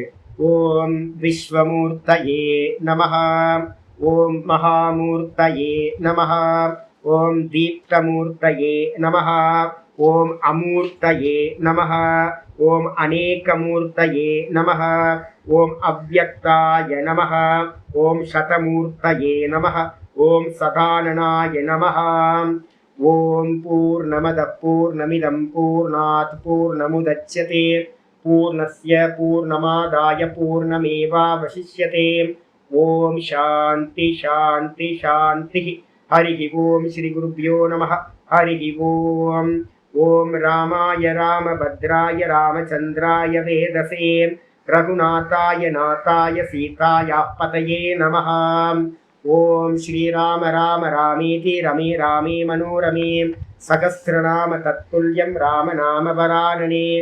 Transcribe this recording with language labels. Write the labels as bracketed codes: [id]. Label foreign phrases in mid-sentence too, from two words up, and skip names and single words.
[sa] ॐ विश्वमूर्तये नमः, ॐ महामूर्तये नमः, ॐ दीप्तमूर्तये नमः, ॐ अमूर्तये नमः, ॐ अनेकमूर्तये नमः, ॐ अव्यक्ताय नमः, ॐ शतमूर्तये नमः, ॐ शताननाय नमः. ॐ पूर्णमदः पूर्णमिदं पूर्णात् पूर्णमुदच्यते पूर्णस्य पूर्णमादाय पूर्णमेवावशिष्यते. ॐ शान्तिः शान्तिः शान्तिः. हरि ॐ श्री गुरुभ्यो नमः। हरि ॐ. ॐ रामाय रामभद्राय रामचन्द्राय वेधसे रघुनाथाय नाथाय सीतायाः पतये नमः. ॐ श्रीराम राम रामेति रमे रामे मनोरमे सहस्रनाम तत्तुल्यं राम नाम वरानने.